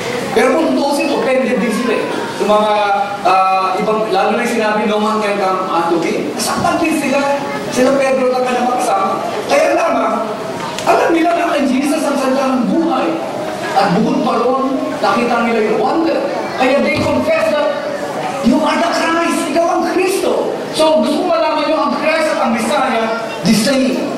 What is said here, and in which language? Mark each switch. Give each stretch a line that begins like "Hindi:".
Filipino: Pero kung tutusin, offended din sila. Yung mga ibang, lalo na yung sinabi,
English: no man can come unto me.
Filipino: Nasaktan din sila. Sila Pedro na ka na makasama. Kaya lamang, alam nila na kay Jesus ang salita ng buhay. At bukod pa ron, nakita nila yung wonder. Kaya
English: they confess that you are the Christ.
Filipino: Ikaw ang Kristo. So gusto ko malaman nyo ang Christ at ang Messiah,
English: the same.